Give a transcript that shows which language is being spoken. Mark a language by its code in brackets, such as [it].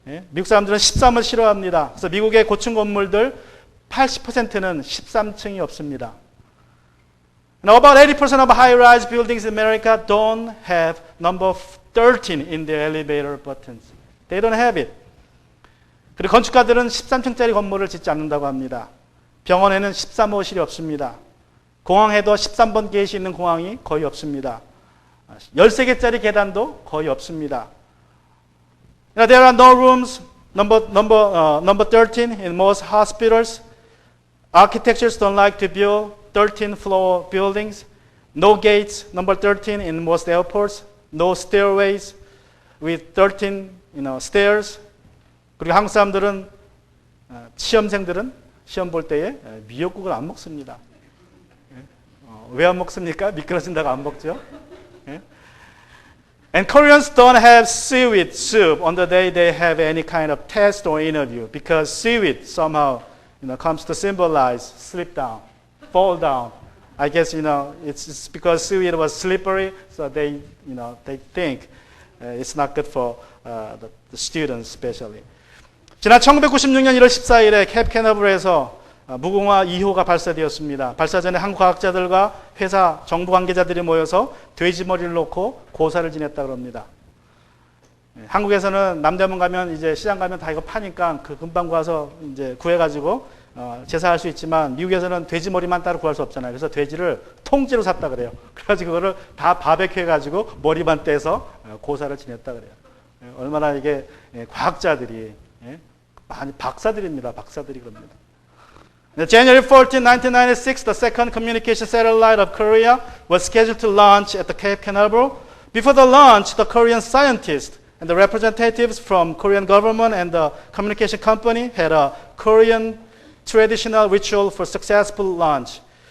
[ko] 미국 사람들은 13을 싫어합니다. 그래서 미국의 고층 건물들 80%는 13층이 없습니다. [en] About 80% of high-rise buildings in America don't have number 13 in their elevator buttons. They don't have it. [ko] 그리고 건축가들은 13층짜리 건물을 짓지 않는다고 합니다. 병원에는 13호실이 없습니다. 공항에도 13번 게이트 있는 공항이 거의 없습니다. 13개짜리 계단도 거의 없습니다. [en] There are no rooms, number 13 in most hospitals. Architects don't like to build 13-floor buildings. No gates, number 13 in most airports. No stairways with 13, stairs. [ko] 그리고 한국 사람들은 시험생들은 시험 볼 때에 미역국을 안 먹습니다. 왜 안 먹습니까? 미끄러진다고 안 먹죠. [en] And Koreans don't have seaweed soup on the day they have any kind of test or interview because seaweed somehow comes to symbolize slip down, fall down. I guess it's because seaweed was slippery, so they think it's not good for the students especially. [ko] 지난 1996년 1월 14일에 케이프 캐너버럴에서 무궁화 2호가 발사되었습니다. 발사 전에 한국 과학자들과 회사 정부 관계자들이 모여서 돼지 머리를 놓고 고사를 지냈다고 합니다. 한국에서는 남대문 가면 이제 시장 가면 다 이거 파니까 그 금방 가서 이제 구해가지고 제사할 수 있지만 미국에서는 돼지 머리만 따로 구할 수 없잖아요. 그래서 돼지를 통째로 샀다 그래요. 그래가지고 그거를 다 바베큐 해가지고 머리만 떼서 고사를 지냈다 그래요. 얼마나 이게 과학자들이 많이 박사들입니다. 박사들이 그럽니다. [en] January 14, 1996, the second communication satellite of Korea was scheduled to launch at the Cape Canaveral. Before the launch, the Korean scientists and the representatives from Korean government and the communication company had a Korean traditional ritual for successful launch.